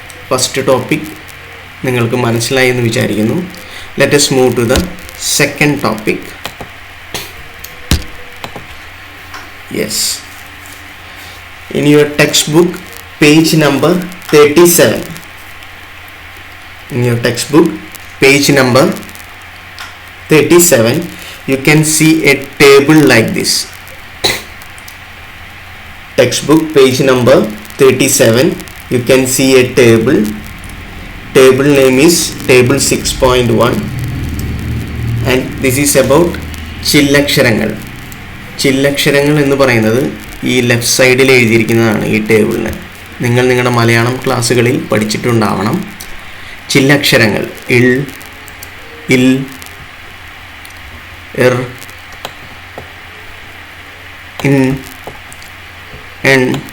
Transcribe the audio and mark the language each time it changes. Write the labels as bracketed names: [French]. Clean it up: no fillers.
[Malayalam] First topic നിങ്ങൾക്ക് മനസ്സിലായി എന്ന് വിചാരിക്കുന്നു. [English] Let us move to the second topic. Yes, in your textbook page number 37. In your textbook page number 37 you can see a table like this. Textbook page number 37 you can see a table name is table 6.1 and this is about ചില്ലക്ഷരങ്ങൾ. [Malayalam] ചില്ലക്ഷരങ്ങൾ എന്ന് പറയുന്നത് ഈ left സൈഡിൽ എഴുതിയിരിക്കുന്നതാണ്. ഈ ടേബിളിന് നിങ്ങൾ നിങ്ങളുടെ മലയാളം ക്ലാസ്സുകളിൽ പഠിച്ചിട്ടുണ്ടാവണം. ചില്ലക്ഷരങ്ങൾ ഇൽ, ഇൽ, എർ, ഇൻ, എൻ.